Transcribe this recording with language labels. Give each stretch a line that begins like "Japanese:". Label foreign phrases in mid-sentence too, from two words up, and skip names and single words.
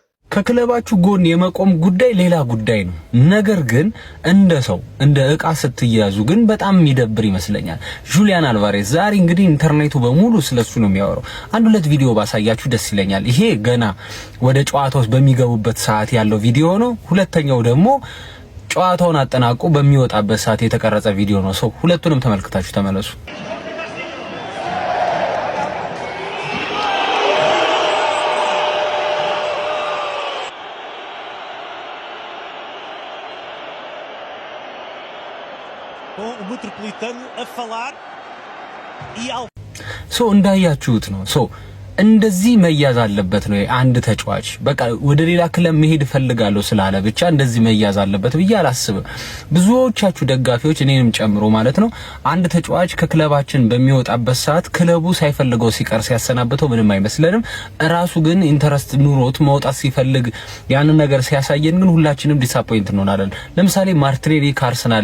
Amharic: ከክለባችሁ ጎን የመቆም ጉዳይ ሌላ ጉዳይ ነው። ነገር ግን እንደ ሰው እንደ ዕቃ ስትያዙ ግን በጣም የሚደብር ይመስለኛል። ጁሊያን አልቫሬዝ ዛሬ እንግዲህ ኢንተርኔቱ በሙሉ ስለሱ ነው የሚያወራው። አንድ ሁለት ቪዲዮ ባሳያችሁ ደስ ይለኛል። ይሄ ገና ወደ ጨዋታዎች በሚገቡበት ሰዓት ያለው ቪዲዮ ነው። ሁለተኛው ደግሞ ጨዋታውን አጠናቆ በሚወጣበት ሰዓት የተቀረጸ ቪዲዮ ነው። ሰው ሁለቱንም ተመልክታችሁ ተመለሱ።
Portuguese: O Metropolitano a falar e ao
Amharic: እንዳያችሁት ነው እንደዚህ መያዝ አለበት ነው አንድ ተጫዋች በቃ ወደ ሌላ ክለብ መሄድ ፈልጋለሁ ስላለ ብቻ እንደዚህ መያዝ አለበት ብዬ አላስብም። ብዙዎቻችሁ ደጋፊዎች እኔንም ጨምሮ ማለት ነው አንድ ተጫዋች ከክለባችን በሚወጣበት ሰዓት ክለቡ ሳይፈልገው ሲቀር ሲያሰናብተው ምንም አይመስለንም። ራሱ ግን ኢንተረስት ኑሮት መውጣት ሲፈልግ ያን ነገር ሲያሳየን ግን ሁላችንም ዲስአፖይንት እንሆናለን። ለምሳሌ ማርቲኔሊ ከአርሰናል